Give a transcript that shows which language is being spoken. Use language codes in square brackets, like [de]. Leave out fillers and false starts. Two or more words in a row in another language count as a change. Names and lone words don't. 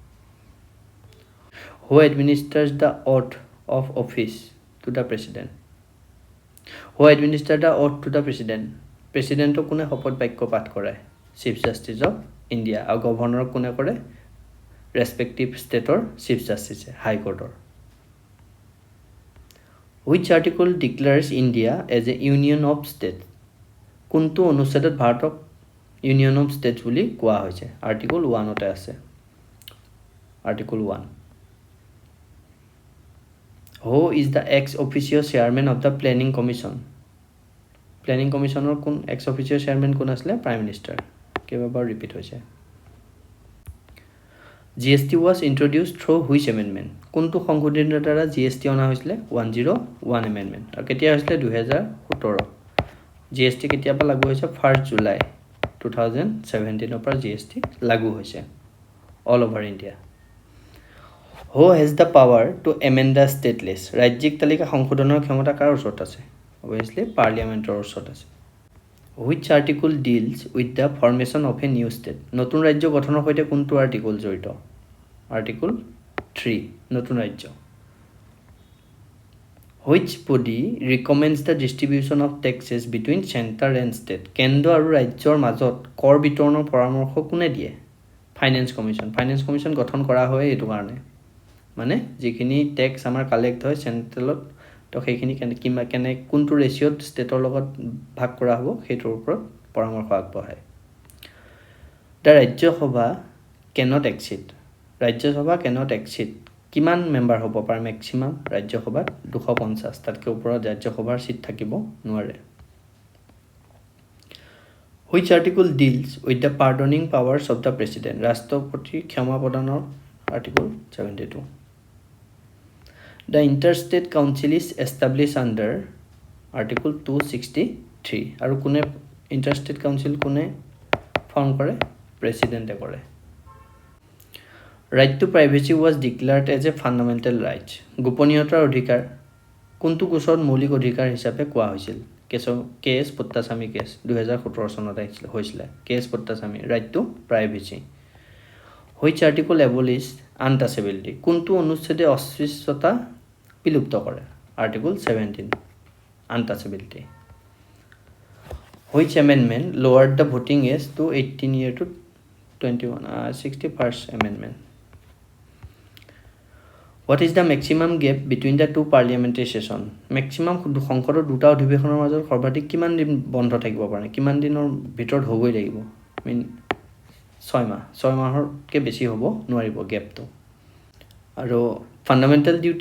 [en] who administers the oath of office to the president who administer the oath to the president [as] কোনে শপত বাক্য পাঠ কৰায় চিফ জাষ্টিছ অফ ইণ্ডিয়া আৰু গভৰ্ণৰক কোনে কৰে ৰেছপেক্টিভ ষ্টেটৰ চিফ জাষ্টিছে হাইকোৰ্টৰ [en] Which article declares India as a union of states? [as] কোনটো অনুচ্ছেদত ভাৰতক [en] union of states [as] বুলি কোৱা হৈছে আৰ্টিকল 1 আছে আৰ্টিকল 1 [en] Who is the ex officio chairman of the planning commission? Planning commissioner [as] কোন [en] ex officio chairman [as] কোন আছিলে [en] prime minister [as] কেইবাবাৰ ৰিপিট হৈছে [en] GST was introduced through which amendment? [as] কোনটো সংশোধনীৰ দ্বাৰা GST অনা হৈছিলে 101 amendment আৰু কেতিয়া হৈছিলে 2017 GST কেতিয়া পৰা লাগু হৈছে 1 জুলাই 2017 পৰা GST লাগু হৈছে [en] all over India Who has the power to amend the state list? [as] ৰাজ্যিক তালিকা সংশোধনৰ ক্ষমতা কাৰ ওচৰত আছে obviously পাৰ্লিয়ামেণ্টৰ ওচৰত আছে [en] Which article deals with the formation of a new state? [as] নতুন ৰাজ্য গঠনৰ সৈতে কোনটো আৰ্টিকল জড়িত আৰ্টিকল 3 নতুন ৰাজ্য [en] Which body recommends the distribution of taxes between center and state? [as] কেন্দ্ৰ আৰু ৰাজ্যৰ মাজত কৰ বিতৰণৰ পৰামৰ্শ কোনে দিয়ে ফাইনেন্স কমিশ্যন গঠন কৰা হয় এইটো কাৰণে মানে যিখিনি টেক্স আমাৰ কালেক্ট হয় চেন্ট্ৰেলত তো সেইখিনি কেনে কোনটো ৰেচিঅ'ত ষ্টেটৰ লগত ভাগ কৰা হ'ব সেইটোৰ ওপৰত পৰামৰ্শ আগবঢ়ায় [en] the Rajya Sabha cannot exceed [as] কিমান মেম্বাৰ হ'ব পাৰে মেক্সিমাম ৰাজ্যসভাত 250 তাতকৈ ওপৰত ৰাজ্যসভাৰ সিট থাকিব নোৱাৰে [en] Which article deals with the pardoning powers of the president? [as] ৰাষ্ট্ৰপতিৰ ক্ষমা প্ৰদানৰ আৰ্টিকল 72 [en] The Interstate Council is established under Article 263 [as] আৰু কোনে Interstate Council কোনে ফৰ্ম কৰে প্ৰেচিডেণ্টে কৰে [en] Right to privacy was declared as a fundamental right [as] গোপনীয়তাৰ অধিকাৰ কোনটো গোচৰত মৌলিক অধিকাৰ হিচাপে কোৱা হৈছিল কেএছ পট্টাস্বামী কেছ 2017 চনত হৈছিলে কেএছ পট্টাস্বামী [en] Right to privacy Which article abolished untouchability [as] কোনটো অনুচ্ছেদে অস্পৃশ্যতা বিলুপ্ত কৰে আৰ্টিকল 17 untouchability [en] Which amendment lowered the voting age to 18 years to 61st amendment What is the maximum gap between the two parliamentary session maximum [as] সংসদৰ দুটা অধিৱেশনৰ মাজত সৰ্বাধিক কিমান দিন বন্ধ থাকিব পাৰে কিমান দিনৰ ভিতৰত হ'বই লাগিব মিন 6 মাহৰকে বেছি হ'ব নোৱাৰিব গেপটো আৰু [en] fundamental